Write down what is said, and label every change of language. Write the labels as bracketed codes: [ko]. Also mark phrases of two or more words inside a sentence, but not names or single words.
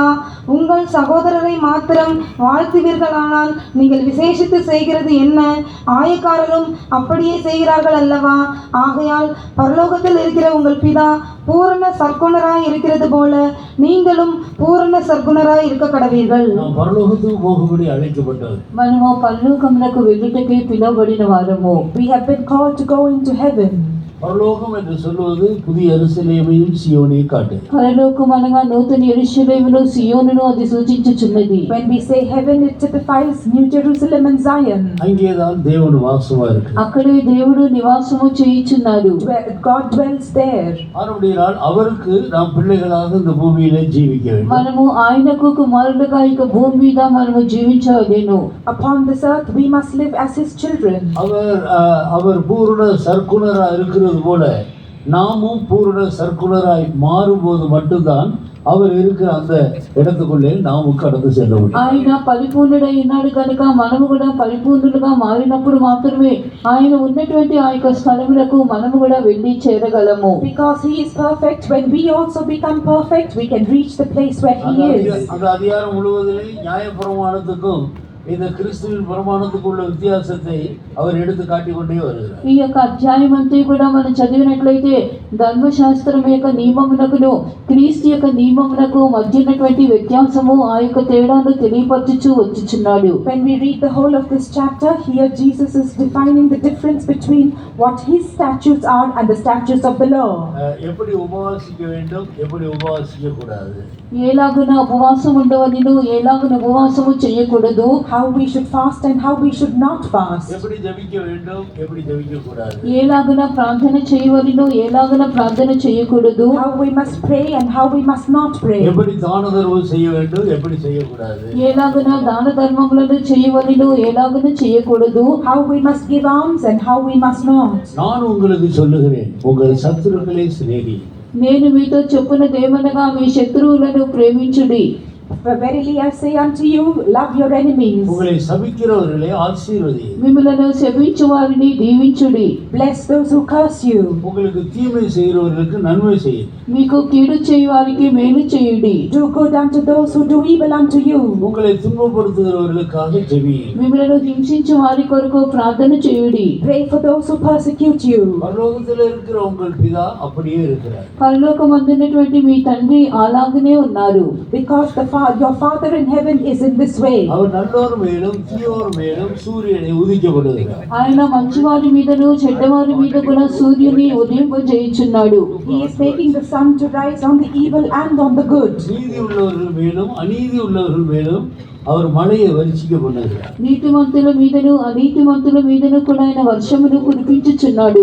[ta] உங்கள் சகோதரரை மாத்திரம் வாழ்த்துவீர்களானால் நீங்கள் விசேஷித்து செய்கிறது என்ன? ஆயக்காரரும் அப்படியே செய்கிறார்கள் அல்லவா? ஆகையால் பரலோகத்தில் இருக்கிற உங்கள் பிதா பூரண சற்குணராய் இருக்கிறது போல நீங்களும் பூரண சற்குணராய் இருக்க கடவீர்கள். பரலோகத்துக்கு போகும்படி அழைக்கப்பட்டது. [te] మనము పరలోకమునకు వెళ్ళుటకే పిలువబడిన వారము. [en] We have been called to go into heaven. [ta] பரலோகம் என்று சொல்வது புதிய எருசலேமையும் சீயோனையும் காட்டு. [te] పరలోకం అనగా నూతన యెరూషలేమును సియోనును అది సూచించుచున్నది. [en] When we say heaven, it typifies New Jerusalem and Zion. [ta] அங்கேதான் தேவன் வாசமா இருக்கு. [te] అక్కడే దేవుడు నివాసము చేయుచున్నాడు. [en] God dwells there. [ta] ஆனபடியால் அவருக்கு நாம் பிள்ளைகளாக இந்த பூமியிலே ஜீவிக்க வேண்டும். [te] మనము ఆయనకు కుమారులుగా ఇక భూమి మీద మనము జీవించలేను. [en] Upon this earth we must live as his children. [ta] அவர் பூரண சற்குணரா இருக்கிறது போல நாமும் பூரண சர்க்குலராய் மாறும்போது மட்டும்தான் அவர் இருக்கிற அந்த இடத்துக்குள்ளே நாமும் கடந்து செல்ல முடியும். [te] ఆయన పరిపూర్ణుడై ఉన్నాడు కనుక మనము కూడా పరిపూర్ణులుగా మారినప్పుడు మాత్రమే ఆయన ఉన్నటువంటి ఆ యొక్క స్థలములకు మనము కూడా వెళ్ళి చేరగలము. [en] Because he is perfect, when we also become perfect, we can reach the place where he is. [ta] அந்த அதிகாரம் முழுவதிலே நியாயப்பிரமாணத்துக்கும் இந்த கிறிஸ்துவின் பிரமாணத்துக்கு உள்ள வித்தியாசத்தை அவர் எடுத்து காட்டிக் கொண்டே வருகிறார். [te] ఈ యొక్క అధ్యాయం అంతా కూడా మనం చదివినట్లయితే ధర్మశాస్త్రం యొక్క నియమమునకును క్రీస్తు యొక్క నియమమునకు మధ్య ఉన్నటువంటి వ్యత్యాసము ఆ యొక్క తేడాను తెలియపరచుచూ వచ్చుచున్నాడు. [en] When we read the whole of this chapter, here Jesus is defining the difference between what his statutes are and the statutes of the law. [ta] எப்படி உபவாசிக்க வேண்டும், எப்படி உபவாசிக்க கூடாது, [te] ఏలాగున ఉపవాసం ఉండవలెను, ఏలాగున ఉపవాసము చేయకూడదు, [en] how we should fast and how we should not fast, [ta] எப்படி ஜெபிக்க வேண்டும், எப்படி ஜெபிக்க கூடாது, [te] ఏలాగున ప్రార్థన చేయవలెను, ఏలాగున ప్రార్థన చేయకూడదు, [en] how we must pray and how we must not pray, [ta] எப்படி தான தர்மம் செய்ய வேண்டும், எப்படி செய்யக்கூடாது, [te] ఏలాగున దాన ధర్మములను చేయవలెను, ఏలాగున చేయకూడదు, [en] how we must give alms and how we must not. [ta] நான் உங்களுக்கு சொல்லுகிறேன், உங்கள் சத்துருக்களை சிநேகி. [te] నేను మీతో చెప్పునదేమనగా మీ శత్రువులను ప్రేమించుడి. [en] For verily I say unto you, love your enemies, [ta] உங்களை சபிக்கிறவர்களை ஆசீர்வதி. [te] మిమ్ములను శపించు వారిని దీవించుడి. [en] bless those who curse you, [ta] உங்களுக்கு தீமை செய்கிறவர்களுக்கு நன்மை செய்யுங்க. [te] మీకు కీడు చేయి వారికి మేలు చేయుడి. [en] do good unto those who do evil unto you, [ta] உங்களை துன்பப்படுத்துகிறவர்களுக்காக ஜெபியுங்கள். [te] మిమ్ములను హింసించు వారి కొరకు ప్రార్థన చేయుడి. [en] pray for those who persecute you. [ta] பரலோகத்தில் இருக்கிற உங்கள் பிதா அப்படியே இருக்கிறார். [te] పరలోకమందున్నటువంటి మీ తండ్రి అలాగనే ఉన్నారు. [en] Because your Father in heaven is in this way. [ta] அவர் நல்லோர் மேலும் தீயோர் மேலும் சூரியனை உதிக்கப்படுகிறார். [te] ఆయన మంచివారి మీదను చెడ్డవారి మీద కూడా సూర్యుని ఉదయింపజేయుచున్నాడు. [en] He is making the sun to rise on the evil and on the good. [ta] நீதி உள்ளவர்கள் மேலும் அநீதி உள்ளவர்கள் மேலும் அவர் மழையை வருஷிக்க பண்ணுகிறார். [te] నీతిమంతుల మీదను అనీతిమంతుల మీదను కూడా ఆయన వర్షమును కురిపించుచున్నాడు.